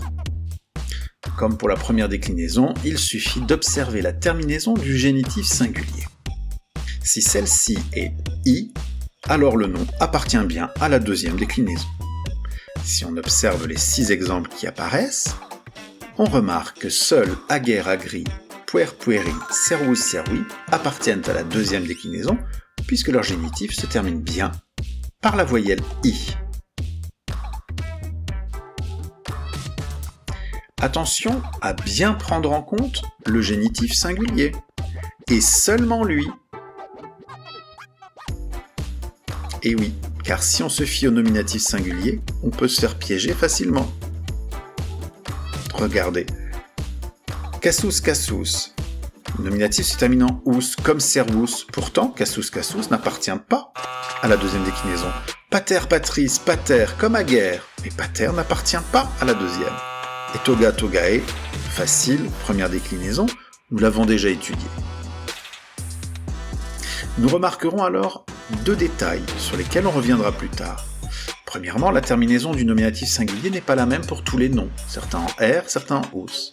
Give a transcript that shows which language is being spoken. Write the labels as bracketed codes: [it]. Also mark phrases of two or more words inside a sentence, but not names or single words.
[fr] Comme pour la première déclinaison, il suffit d'observer la terminaison du génitif singulier. Si celle-ci est « i », alors le nom appartient bien à la deuxième déclinaison. Si on observe les 6 exemples qui apparaissent, on remarque que seuls [la] ager, agri, puer, pueri, servus, servi [fr] appartiennent à la deuxième déclinaison puisque leur génitif se termine bien par la voyelle i. Attention à bien prendre en compte le génitif singulier, et seulement lui. Et oui, car si on se fie au nominatif singulier, on peut se faire piéger facilement. [la] Regardez. Cassus, cassus. [fr] Le nominatif se termine en ous, comme servus. Pourtant, [la] cassus, cassus [fr] n'appartient pas à la deuxième déclinaison. [la] Pater, patris, pater, [fr] comme ager. Mais pater n'appartient pas à la deuxième. Et [la] toga, togae, [fr] facile, première déclinaison, nous l'avons déjà étudié. Nous remarquerons alors 2 détails sur lesquels on reviendra plus tard. Premièrement, la terminaison du nominatif singulier n'est pas la même pour tous les noms, certains en R, certains en os.